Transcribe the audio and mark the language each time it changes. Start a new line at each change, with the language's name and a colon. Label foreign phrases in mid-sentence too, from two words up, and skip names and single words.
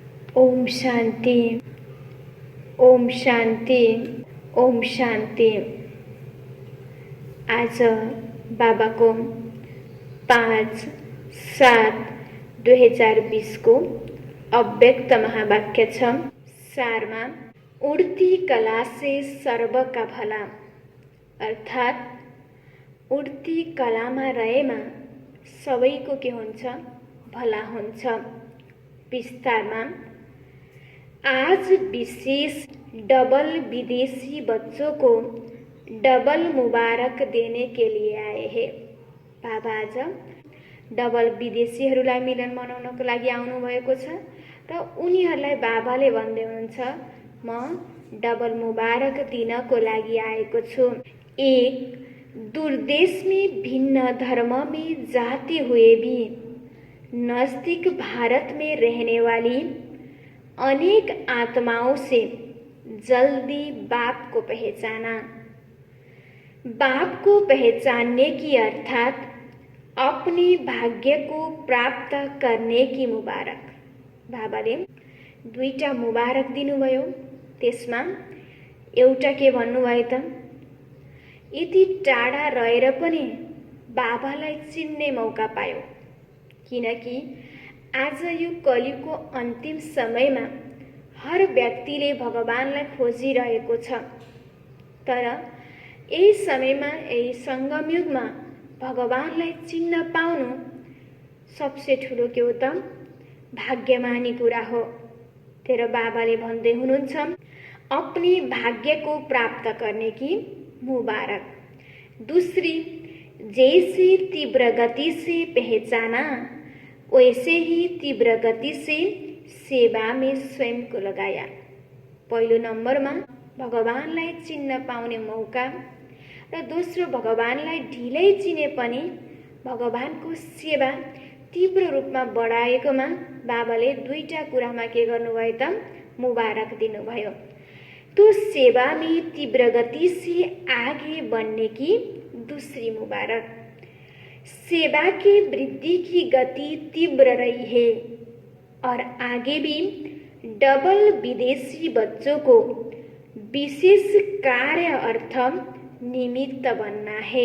Nepali: ओम शांति, ओम शांति, ओम शांति। आज बाबाको 5/7/2020 को अव्यक्त महावाक्य छ।
Hindi: सारमा उड़ती कला से सर्व का भला,
Nepali: अर्थात् उड़ती कलामा रहेमा सबैको के हुन्छ, भला हुन्छ।
Hindi: विस्तारमा आज विशेष डबल विदेशी बच्चों को डबल मुबारक देने के लिए आए हैं।
Nepali: बाबा आज डबल विदेशीहरूलाई मिलन मनाउनको लागि आउनुभएको छ र उनीहरूलाई बाबाले भन्दै हुनुहुन्छ, म डबल मुबारक दिनको लागि आएको छु।
Hindi: एक दूरदेश में भिन्न धर्म में जाते हुए भी नजदीक भारत में रहने वाली अनेक आत्माओं से जल्दी बाप को पहचाना। बाप को पहचानने की अर्थात अपने भाग्य को प्राप्त करने की मुबारक।
Nepali: बाबाले दुईटा मुबारक दिनुभयो। त्यसमा एउटा के भन्नुभयो त, यति टाढा रहेर पनि बाबालाई चिन्ने मौका पायो। किनकि आज यो कलियुगको अन्तिम समयमा हर व्यक्तिले भगवानलाई खोजिरहेको छ, तर यही समयमा, यही संगम युगमा भगवानलाई चिन्न पाउनु सबसे ठुलो के हो त, भाग्यमानी कुरा हो। तेरो बाबाले भन्दै हुनुहुन्छ,
Hindi: अपने भाग्य को प्राप्त करने की मुबारक। दूसरी, जैसे तीव्र गति से पहचाना वैसे ही तीव्र गति से सेवा में स्वयं को लगाया।
Nepali: पहिलो नम्बरमा भगवानलाई चिन्न पाउने मौका र दोस्रो, भगवानलाई ढिलै चिने पनि भगवानको सेवा तीव्र रूपमा बढाएकोमा बाबाले दुईटा कुरामा के गर्नुभयो त, मुबारक दिनुभयो।
Hindi: तो सेवा में तीव्र गति से आगे बढ़ने की दूसरी मुबारक। सेवा की वृद्धि की गति तीव्र रही है और आगे भी डबल विदेशी बच्चों को विशेष कार्य अर्थ निमित्त बनना है।